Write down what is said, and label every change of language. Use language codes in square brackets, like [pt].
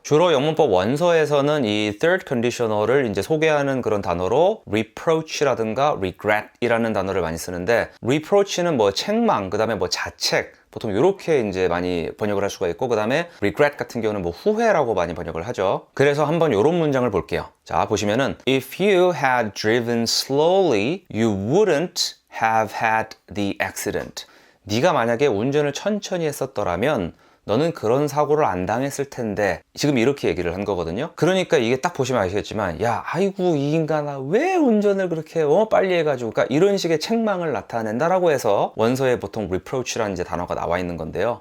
[ko] 주로 영문법 원서에서는 이 third conditional을 이제 소개하는 그런 단어로 reproach라든가 regret 이라는 단어를 많이 쓰는데, reproach는 뭐 책망, 그 다음에 뭐 자책, 보통 이렇게 이제 많이 번역을 할 수가 있고, 그 다음에 regret 같은 경우는 뭐 후회라고 많이 번역을 하죠. 그래서 한번 이런 문장을 볼게요. 자, 보시면은 [en] If you had driven slowly, you wouldn't have had the accident. [ko] 네가 만약에 운전을 천천히 했었더라면 너는 그런 사고를 안 당했을 텐데, 지금 이렇게 얘기를 한 거거든요. 그러니까 이게 딱 보시면 아시겠지만, 야, 아이고 이 인간아 왜 운전을 그렇게 빨리 해가지고, 그러니까 이런 식의 책망을 나타낸다라고 해서 원서에 보통 reproach라는 이제 단어가 나와 있는 건데요.